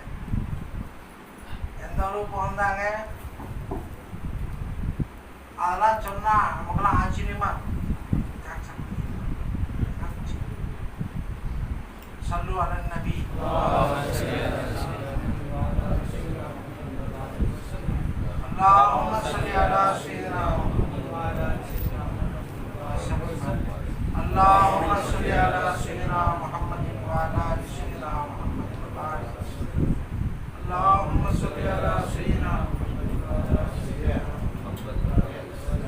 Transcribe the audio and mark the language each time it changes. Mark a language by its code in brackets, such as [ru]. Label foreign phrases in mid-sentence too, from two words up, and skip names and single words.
[ta] எந்த அளவு புகழ்ந்தாங்க அதெல்லாம் சொன்னா நமக்கெல்லாம் ஆச்சரியமா இருக்கும். [ar] صلوا على النبي. اللهم صل على سيدنا اللهم صل على سيدنا محمد وعلى ال سيدنا محمد وبارك وسلم. اللهم صل على سيدنا محمد وعلى ال سيدنا محمد وبارك وسلم.